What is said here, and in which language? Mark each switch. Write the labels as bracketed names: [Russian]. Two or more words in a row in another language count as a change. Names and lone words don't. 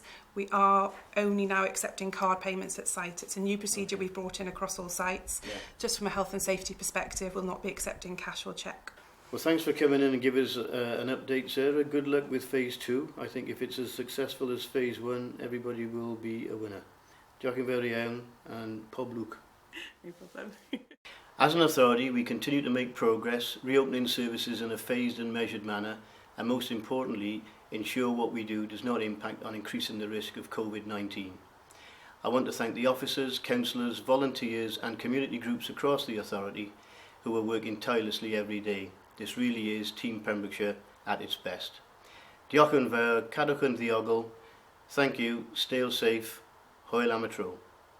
[English] We are only now accepting card payments at site. It's a new procedure we've brought in across all sites. Yeah. Just from a health and safety perspective, we'll not be accepting cash or cheque. Well, thanks for coming in and giving us an update, Sarah. Good luck with Phase 2. I think if it's as successful as Phase 1, everybody will be a winner. [Welsh] Diolch yn fawr iawn and pob lwc. [English] No problem. As an authority, we continue to make progress, reopening services in a phased and measured manner, and most importantly, ensure what we do does not impact on increasing the risk of COVID-19. I want to thank the officers, councillors, volunteers and community groups across the authority who are working tirelessly every day. This really is Team Pembrokeshire at its best. [Welsh] Diolch yn fawr, cadwch yn ddiogel. [English] Thank you, stay safe, [Welsh] hwyl am y tro.